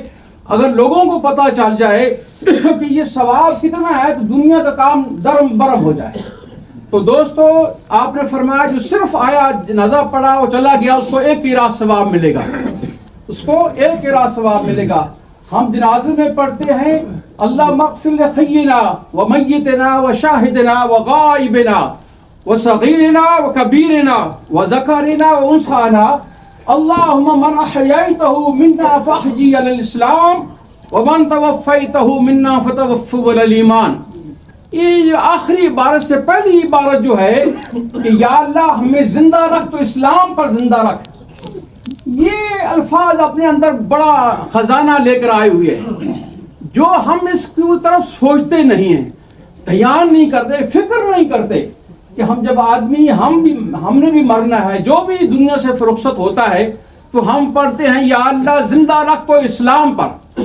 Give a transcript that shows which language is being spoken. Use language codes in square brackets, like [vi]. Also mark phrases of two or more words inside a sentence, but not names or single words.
[ur] اگر لوگوں کو پتہ چل جائے کہ یہ ثواب کتنا ہے تو دنیا کا کام درم برم ہو جائے. تو دوستو آپ نے فرمایا جو صرف آیا جنازہ پڑھا اور چلا گیا اس کو 1 قیرات ثواب ملے گا، اس کو 1 قیرات ثواب ملے گا. ہم جنازے میں پڑھتے ہیں [ar] اللہ مغفر لحینا و میتنا و شاہدنا و غائبنا و صغیرنا و کبیرنا و ذکرنا و انثانا اللہم من احییتہ منا فاحیی علی الاسلام ومن توفیتہ منا فتوفہ علی الایمان. [ur] یہ آخری عبارت سے پہلی عبارت جو ہے کہ یا اللہ ہمیں زندہ رکھ تو اسلام پر زندہ رکھ، یہ الفاظ اپنے اندر بڑا خزانہ لے کر آئے ہوئے ہیں جو ہم اس کی طرف سوچتے نہیں ہیں، دھیان نہیں کرتے، فکر نہیں کرتے کہ ہم جب آدمی ہم نے بھی مرنا ہے، جو بھی دنیا سے رخصت ہوتا ہے تو ہم پڑھتے ہیں یا اللہ زندہ رکھ تو اسلام پر.